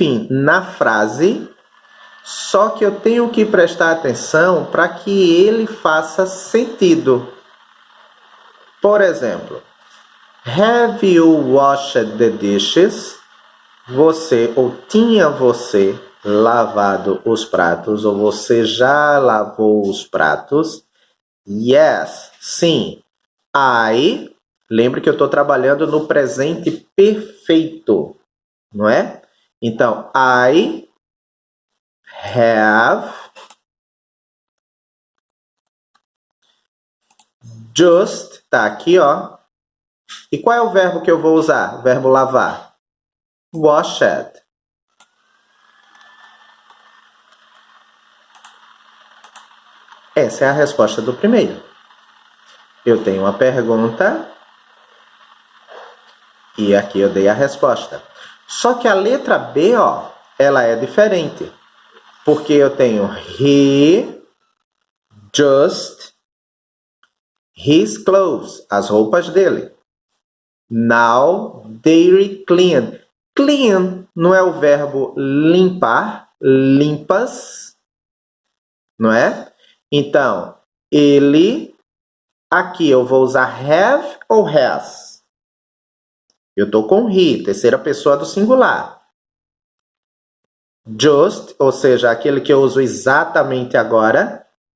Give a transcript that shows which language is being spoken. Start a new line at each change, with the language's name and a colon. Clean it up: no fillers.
Portuguese: Na frase, só que eu tenho que prestar atenção para que ele faça sentido. Por exemplo,
English: have you washed the dishes?
Portuguese: Você ou tinha você lavado os pratos ou você já lavou os pratos? Yes, sim. I, lembre que eu estou trabalhando no presente perfeito, não é? Então,
English: I have just,
Portuguese: tá aqui, ó. E qual é o verbo que eu vou usar? O verbo lavar. Washed. Essa é a resposta do primeiro. Eu tenho uma pergunta e aqui eu dei a resposta. Só que a letra B, ó, ela é diferente. Porque eu tenho
English: he just his clothes,
Portuguese: as roupas dele.
English: Now they clean.
Portuguese: Clean não é o verbo limpar, limpas, não é? Então, ele, aqui eu vou usar have ou has? Eu estou com he, terceira pessoa do singular. Just, ou seja, aquele que eu uso exatamente agora.